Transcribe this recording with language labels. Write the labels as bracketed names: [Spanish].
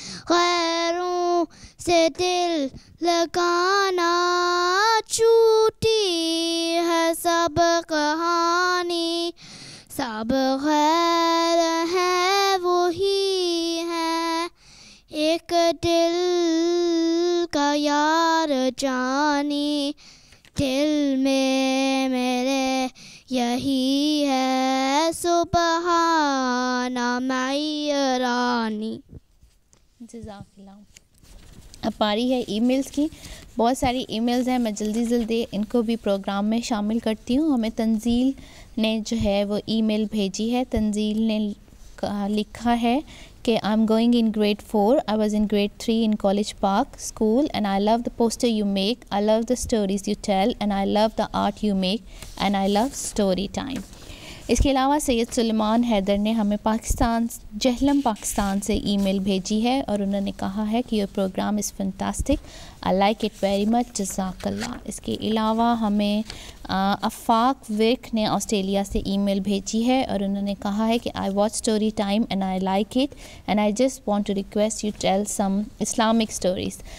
[Hindi] गैरों से दिल लगाना छूटी है सब कहानी, सब गैर है वही है एक दिल का यार जानी, दिल में मेरे यही है सुबहाना मैरानी। जज़ाकल्लाह। अब पारी है ईमेल्स की। बहुत सारी ईमेल्स हैं, मैं जल्दी जल्दी इनको भी प्रोग्राम में शामिल करती हूँ। हमें तंजील ने जो है वो ईमेल भेजी है। तंजील ने लिखा है कि [English] I am going in grade 4, I was in grade 3 in College Park School and I love the poster you make, I love the stories you tell and I love the art you make and I love story time। [Hindi] इसके अलावा सैयद सुलेमान हैदर ने हमें पाकिस्तान, जहलम पाकिस्तान से email भेजी है और उन्होंने कहा है कि [English] your programme is fantastic, I like it very much, [Hindi] जज़ाकल्लाह। इसके अलावा हमें अफ़ाक विर्क ने ऑस्ट्रेलिया से ईमेल भेजी है और उन्होंने कहा है कि [English] I watch story time and I like it and I just want to request you tell some Islamic stories.